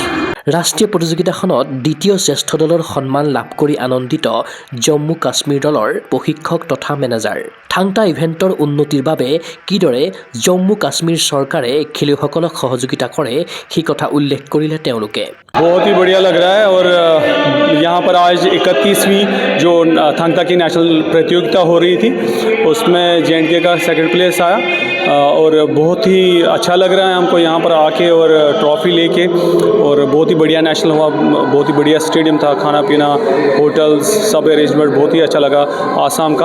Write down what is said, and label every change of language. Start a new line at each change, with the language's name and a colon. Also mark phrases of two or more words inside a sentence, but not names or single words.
Assamese: ৰাষ্ট্ৰীয় প্ৰতিযোগিতাখনত দ্বিতীয় শ্ৰেষ্ঠ দলৰ সন্মান লাভ কৰি আনন্দিত জম্মু কাশ্মীৰ দলৰ প্ৰশিক্ষক তথা মেনেজাৰ। থাংটা ইভেণ্টৰ উন্নতিৰ বাবে কিদৰে জম্মু কাশ্মীৰ চৰকাৰে খেলুৱৈসকলক সহযোগিতা কৰে সেই কথা উল্লেখ কৰিলে তেওঁলোকে।
Hindi: बहुत ही बढ़िया लग रहा है और यहाँ पर आज 31वीं जो थांगता की नेशनल प्रतियोगिता हो रही थी उसमें JNK का
English: second place
Hindi: आया और बहुत ही अच्छा लग रहा है हमको यहाँ पर आके और ट्रॉफ़ी लेके। और बहुत ही बढ़िया नेशनल हुआ, बहुत ही बढ़िया स्टेडियम था, खाना पीना, होटल्स, सब अरेंजमेंट बहुत ही अच्छा लगा आसाम का।